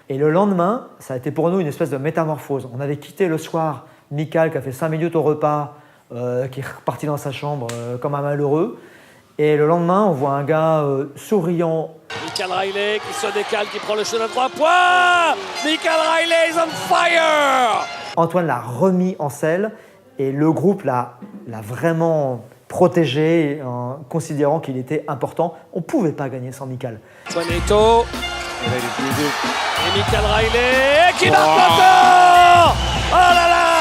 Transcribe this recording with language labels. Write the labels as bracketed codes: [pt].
[fr] Et le lendemain, ça a été pour nous une espèce de métamorphose. On avait quitté le soir Michael qui a fait 5 minutes au repas, qui est reparti dans sa chambre comme un malheureux. Et le lendemain, on voit un gars souriant. Michael Riley qui se décale, qui prend le shoot à 3 points. [en] Michael Riley is on fire. [fr] Antoine l'a remis en selle et le groupe l'a vraiment protégé en considérant qu'il était important. On ne pouvait pas gagner sans Michael. Juanito. Et Michael Riley qui marque encore. Oh là là.